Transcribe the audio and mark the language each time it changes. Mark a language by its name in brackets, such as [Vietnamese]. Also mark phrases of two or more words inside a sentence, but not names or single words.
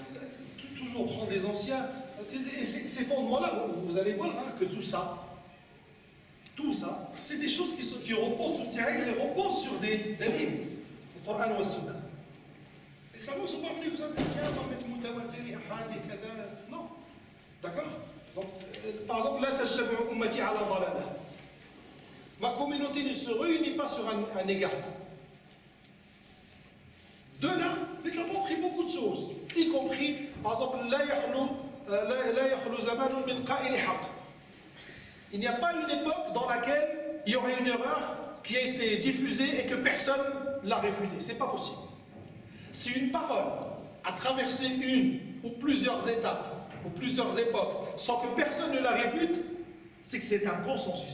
[French] Toujours prendre les anciens. Et ces fondements-là, vous allez voir hein, que tout ça, c'est des choses qui reposent, toutes ces règles, elles reposent sur des livres, le Coran et le Sunna. Les savants ne sont pas venus, vous savez, tiens, on va mettre mutawatir, ahad et kada. Non. D'accord? Donc, par exemple, [Arabic] لا تجتمع أمتي على ضلالة. [French] Ma communauté ne se réunit pas sur un égarement. De là, les savants ont pris beaucoup de choses, y compris, par exemple, [Arabic] لا يخلو زمان من قائل حق. [French] Il n'y a pas une époque dans laquelle il y aurait une erreur qui a été diffusée et que personne l'a réfutée. Ce n'est pas possible. Si une parole a traversé une ou plusieurs étapes ou plusieurs époques sans que personne ne la réfute, c'est que c'est un consensus.